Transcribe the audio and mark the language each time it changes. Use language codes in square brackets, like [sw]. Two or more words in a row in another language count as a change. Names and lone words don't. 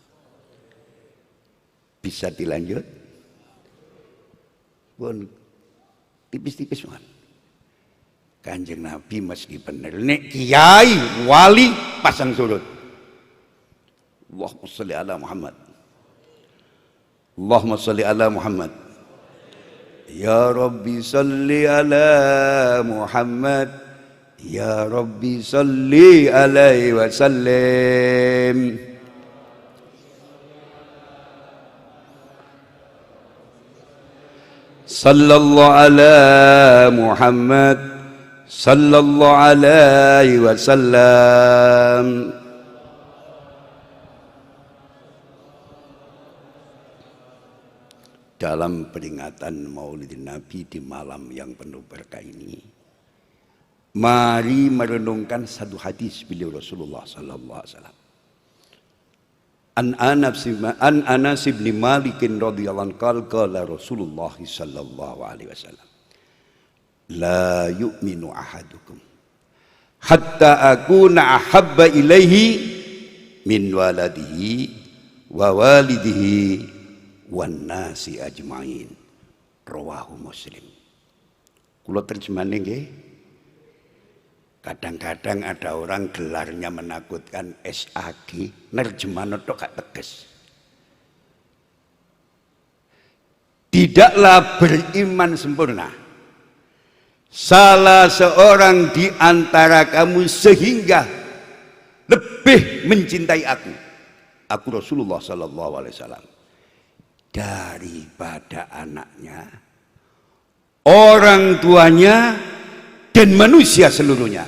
[jv] Bisa dilanjut? Pun tipis-tipis man. Kanjeng Nabi meski bener nek kiai wali pasang surut. [ar] اللهم صل على محمد. اللهم صل على محمد. يا رب صل على محمد. يا رب صل عليه وسلم. صلى الله على محمد. صلى الله عليه وسلم. [id] Dalam peringatan Maulidin Nabi di malam yang penuh berkah ini, mari merenungkan satu hadis beliau [ar] رسول الله صلى الله عليه وسلم. عن أنس بن مالك رضي الله عنه قال رسول الله صلى الله عليه وسلم لا يؤمن أحدكم حتى أكون أحب إليه من ولده ووالده والناس أجمعين. رواه مسلم. [jv] Kula terjemahane nggih. [id] Kadang-kadang ada orang gelarnya menakutkan SAG, [jv] nerjemahno tok gak tegas. [id] Tidaklah beriman sempurna salah seorang di antara kamu sehingga lebih mencintai aku [ar] رسول الله صلى الله عليه وسلم, [id] daripada anaknya, orang tuanya, dan manusia seluruhnya.